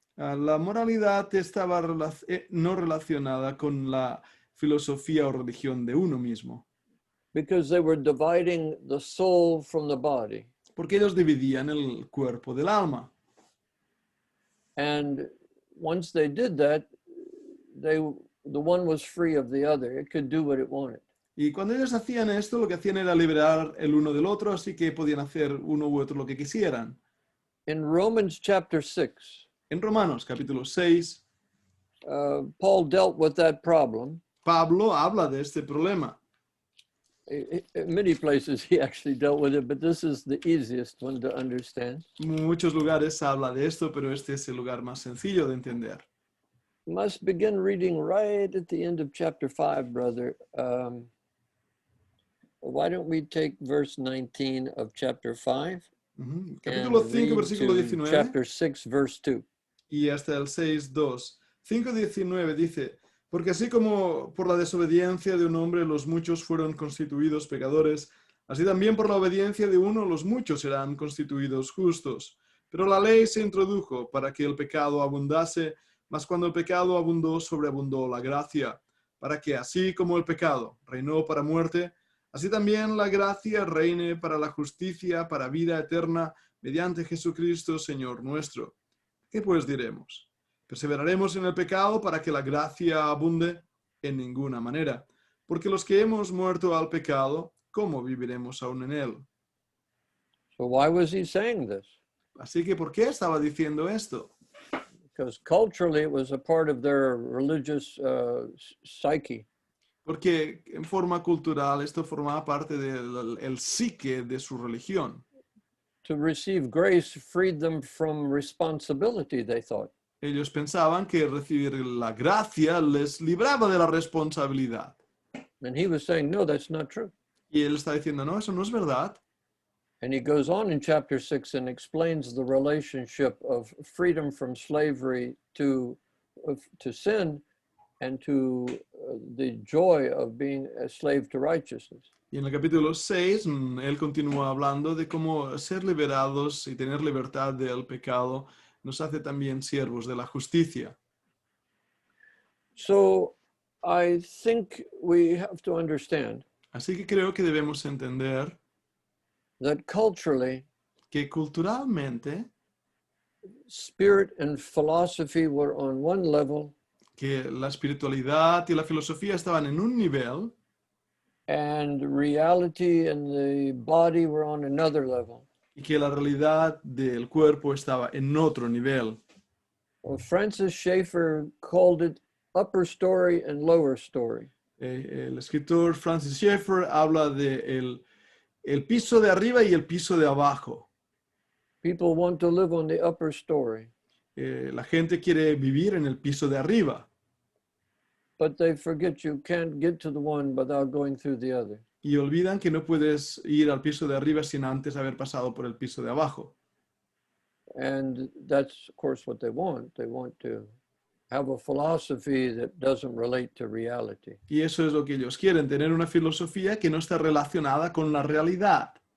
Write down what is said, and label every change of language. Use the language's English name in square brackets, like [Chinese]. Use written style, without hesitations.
[Spanish] la moralidad estaba no relacionada con la filosofía o religión de uno mismo, [English] Because they were dividing the soul from the body. [Spanish] porque ellos dividían el cuerpo del alma. [English] And once they did that, the one was free of the other. It could do what it wanted. [Spanish] Y cuando ellos hacían esto, lo que hacían era liberar el uno del otro, así que podían hacer uno u otro lo que quisieran. [English] In Romans chapter 6, [Spanish] En Romanos capítulo 6, [English] Paul dealt with that problem. [Spanish] Pablo habla de este problema. [English] In many places he actually dealt with it, but this is the easiest one to understand. [Spanish] En muchos lugares habla de esto, pero este es el lugar más sencillo de entender. [English] Must begin reading right at the end of chapter 5, brother. Why don't we take verse 19 of chapter 5 Ujú. and [Spanish] Capítulo 5, [English] read [Spanish] versículo [English] to [Spanish] 19 [English] chapter 6, verse 2. [Spanish] y hasta el 6:2. 5:19 dice, porque así como por la desobediencia de un hombre los muchos fueron constituidos pecadores, así también por la obediencia de uno los muchos serán constituidos justos. Pero la ley se introdujo para que el pecado abundase, mas cuando el pecado abundó, sobreabundó la gracia, para que así como el pecado reinó para muerte, así también la gracia reine para la justicia, para vida eterna, mediante Jesucristo, Señor nuestro. ¿Qué pues diremos? ¿Perseveraremos en el pecado para que la gracia abunde? En ninguna manera. Porque los que hemos muerto al pecado, ¿cómo viviremos aún en él? [English] So why was he saying this? [Spanish] Así que, ¿por qué estaba diciendo esto? [English] Because culturally it was a part of their religious psyche. [Spanish] Porque en forma cultural esto formaba parte del psique de su religión. [English] To receive grace freed them from responsibility, they thought. [Spanish] Ellos pensaban que recibir la gracia les libraba de la responsabilidad. [English] And he was saying, no, that's not true. [Spanish] Y él está diciendo, no, eso no es verdad. [English] And he goes on in chapter 6 and explains the relationship of freedom from slavery to sin and to the joy of being a slave to righteousness. [Spanish] Y en el capítulo 6, él continúa hablando de cómo ser liberados y tener libertad del pecado nos hace también siervos de la justicia. [English] So I think we have to understand [Spanish] Así que creo que debemos entender [English] that culturally, [Spanish] que culturalmente [English] spirit and philosophy were on one level [Spanish] que la espiritualidad y la filosofía estaban en un nivel [English] and reality and the body were on another level. [Spanish] y que la realidad del cuerpo estaba en otro nivel. [English] Well, Francis Schaeffer called it upper story and lower story. [Spanish] El escritor Francis Schaeffer habla de el piso de arriba y el piso de abajo. [English] People want to live on the upper story, [Spanish] La gente quiere vivir en el piso de arriba [English] but they forget you can't get to the one without going through the other. [Spanish] y olvidan que no puedes ir al piso de arriba sin antes haber pasado por el piso de abajo. [English] And that's, of course, what they want. They want to have a philosophy that doesn't relate to reality. [Spanish] Y eso es lo que ellos quieren, tener una filosofía que no está relacionada con la realidad.